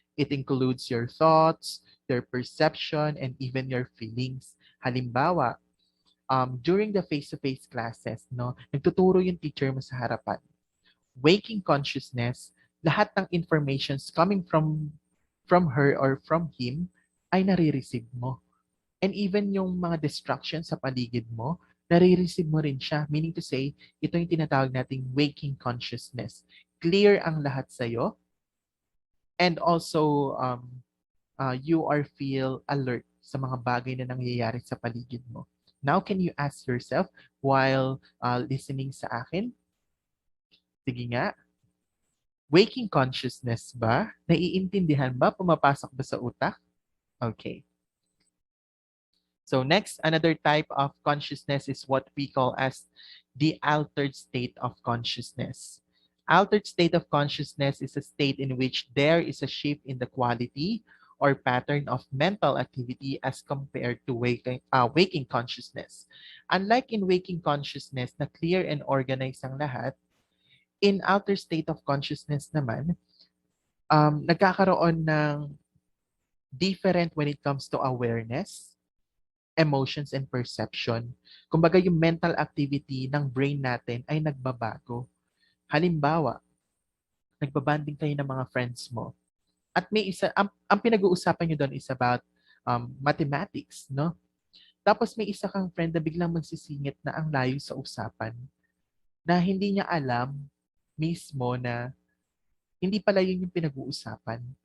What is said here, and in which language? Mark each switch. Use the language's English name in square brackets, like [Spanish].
[English] It includes your thoughts, your perception, and even your feelings. [Filipino] Halimbawa, [English] during the face-to-face classes, [Filipino] no, nagtuturo yung teacher mo sa harapan. Waking consciousness, lahat ng informations [English] coming from her or from him [Filipino] ay nare-receive mo. And even yung mga distractions sa paligid mo, nare-receive mo rin siya. [English] Meaning to say, [Filipino] ito yung tinatawag nating waking consciousness. Clear ang lahat sa'yo. [English] And also, you are feel alert [Filipino] sa mga bagay na nangyayari sa paligid mo. [English] Now, can you ask yourself while listening sa akin? [Filipino] Sige nga. Waking consciousness ba? Naiintindihan ba? Pumapasok ba sa utak? Okay. [English] So next, another type of consciousness is what we call as the altered state of consciousness. Altered state of consciousness is a state in which there is a shift in the quality or pattern of mental activity as compared to waking consciousness. Unlike in waking consciousness na clear and organized ang lahat, in outer state of consciousness naman, nagkakaroon ng different when it comes to awareness, emotions, and perception. [Filipino] Kumbaga yung mental activity ng brain natin ay nagbabago. Halimbawa, nagbabanding kayo ng mga friends mo. At may isa, ang pinag-uusapan nyo doon is about mathematics, no? Tapos may isa kang friend na biglang magsisingit na ang layo sa usapan na hindi niya alam mismo na hindi pala yun yung pinag-uusapan.